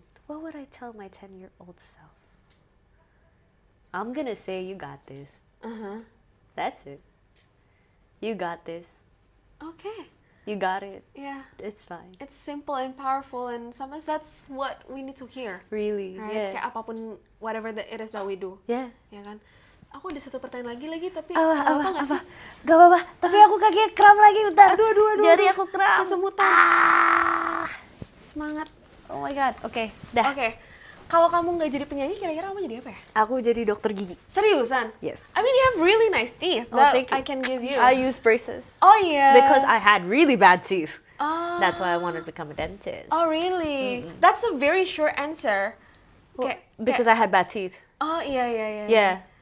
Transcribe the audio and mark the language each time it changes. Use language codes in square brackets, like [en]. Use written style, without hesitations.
[en] What would I tell my 10-year-old self? I'm gonna say you got this. That's it. You got this. Okay. You got it. Yeah. It's fine. It's simple and powerful, and sometimes that's what we need to hear. Really. Right? Yeah. [id] Kayak apapun, [en] whatever it is that we do. Yeah. [id] Ya kan? Aku ada satu pertanyaan lagi tapi Apa, nggak apa-apa nggak apa? sih? Gak apa-apa, tapi aku kakinya kram lagi, bentar. Aduh. Jari aku kram. Kesemutan. Semangat. [en] Oh my god, [id] oke, dah. Oke. Kalau kamu nggak jadi penyanyi, kira-kira kamu jadi apa ya? Aku jadi dokter gigi. Seriusan? [en] Yes. I mean, you have really nice teeth Oh, that thank you. I can give you. I use braces. Oh yeah. Because I had really bad teeth. Oh. That's why I wanted to become a dentist. Oh really? That's a very short answer. Because I had bad teeth. [id] Oh iya. [en] Yeah.